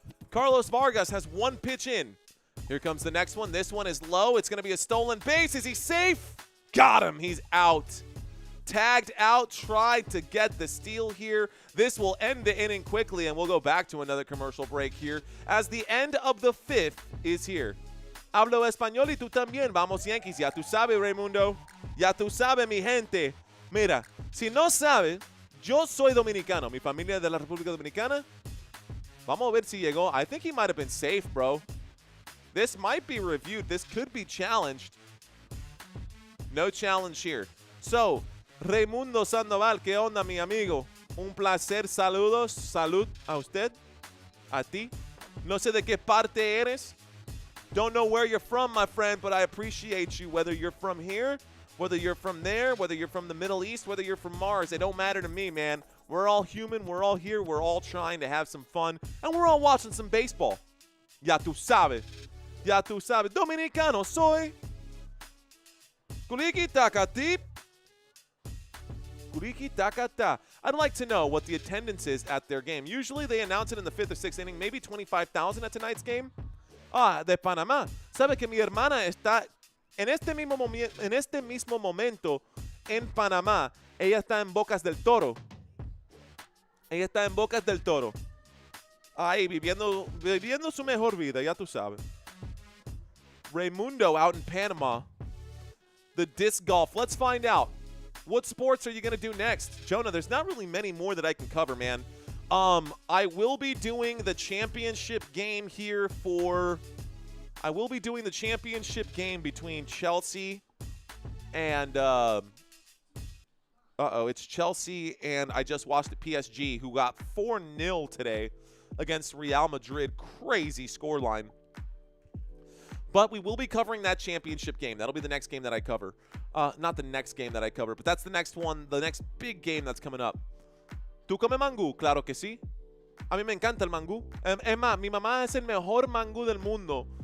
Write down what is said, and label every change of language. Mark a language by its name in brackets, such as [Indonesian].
[English] Carlos Vargas has one pitch in. Here comes the next one. This one is low. It's going to be a stolen base. Is he safe? Got him. He's out. Tagged out. Tried to get the steal here. This will end the inning quickly, and we'll go back to another commercial break here as the end of the fifth is here. [Spanish] Hablo español y tú también. Vamos Yankees. Ya tú sabes, Raymundo. Ya tú sabes, mi gente. Mira, si no sabes, yo soy dominicano. Mi familia es de la República Dominicana. Vamos a ver si llegó. [English] I think he might have been safe, bro. This might be reviewed. This could be challenged. No challenge here. [Spanish] So, Raymundo Sandoval, ¿qué onda, mi amigo? Un placer. Saludos. Salud a usted. A ti. No sé de qué parte eres. [English] Don't know where you're from, my friend, but I appreciate you. Whether you're from here, whether you're from there, whether you're from the Middle East, whether you're from Mars, it don't matter to me, man. We're all human. We're all here. We're all trying to have some fun. And we're all watching some baseball. [Spanish] Ya tú sabes. Ya tú sabes. Dominicano soy. Kuliki takati. Kuliki takata. [English] I'd like to know what the attendance is at their game. Usually they announce it in the 5th or 6th inning. Maybe 25,000 at tonight's game. [Spanish] De Panamá. Sabe que mi hermana está en este mismo momento en Panamá. Ella está en Bocas del Toro. Ella está en Bocas del Toro. Ahí, viviendo su mejor vida, ya tú sabes. [English] Raymundo out in Panama. The disc golf. Let's find out. What sports are you going to do next? Jonah, there's not really many more that I can cover, man. I will be doing the championship game here for... I will be doing the championship game between Chelsea and... it's Chelsea, and I just watched the PSG, who got 4-0 today against Real Madrid. Crazy scoreline. But we will be covering that championship game. That'll be the next game that I cover. Not the next game that I cover, but that's the next one, the next big game that's coming up. [Spanish] ¿Tú comes mangú? Claro que sí. A mí me encanta el mangú. Es más, mi mamá es el mejor mangú del mundo.